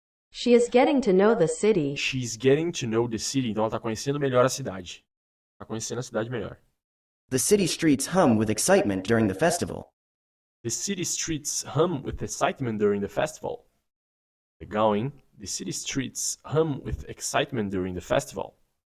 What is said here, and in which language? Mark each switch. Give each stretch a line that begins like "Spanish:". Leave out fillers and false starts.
English: She is getting to know the city. She's getting to know the city.
Portuguese: Então, ela está conhecendo melhor a cidade. Está conhecendo a cidade melhor.
English: The city streets hum with excitement during the festival. The city streets hum with excitement during the festival.
Portuguese: Legal, hein?
English: The city streets hum with excitement during the festival.